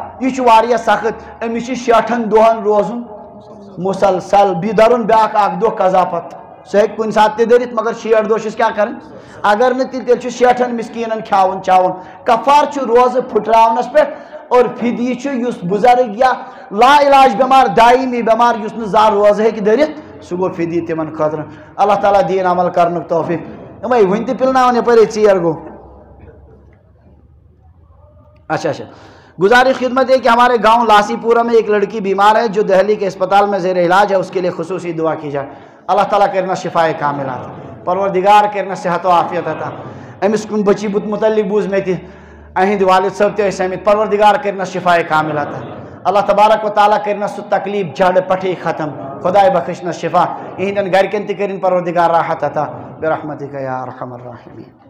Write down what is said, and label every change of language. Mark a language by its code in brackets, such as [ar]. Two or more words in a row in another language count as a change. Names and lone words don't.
[ks] یہِ چھُ واریاہ سخت أمِس چھِ 60 دۄہن روزُن مسلسل بیٚیہِ دَرُن بیٛاکھ اکھ دۄہ قضا پتہٕ سُہ ہیٚکہِ کُنہِ ساتہٕ تہِ دٔرِتھ مگر 60 دۄہ چھِس کیٛاہ کرٕنۍ اگر نہٕ تیٚلہِ چھُ 60 مسکیٖنن کھیاوُن چاوُن. کفار چھُ روزٕ پھُٹراونس پٮ۪ٹھ اور فدیہ چھُ یُس بُزرگ یا لا علاج بٮ۪مار دایمی بٮ۪مار یُس نہٕ زانٛہہ روزٕ ہیٚکہِ دٔرِتھ سُہ گوٚو فدیہ تِمن خٲطرٕ. اللہ تعالیٰ دِیِن عمل کرنُک توفیٖق. یِمے وُنہِ تہِ پِلناوان یپٲرۍ ژیر گوٚو. [ur] اچھا گزارش خدمت ہے کہ ہمارے گاؤں لاسی پورہ میں ایک لڑکی بیمار ہے جو دہلی کے اسپتال میں زیر علاج ہے. اس کے لیے خصوصی دعا کی جائے. [ks] اللہ تعالیٰ کرنا شفائے کامل عطا پروردگار کرنا صحت و عافیت عطا. امس کن بچی متعلق بوز میں تہ اہند والد صاحب تہ ٲسۍ آمٕتۍ پروردگار کرنا [ur] شفائے کامل عطا. [ks] اللہ تبارک و تعالیٰ کرنا سُہ تکلیف جڑ پٹھے ختم. خدائے بخشنا شفا اہندن گرکن تہ کرن پروردگار راحت عطا برحمتک [ar] یا ارحم الراحمین.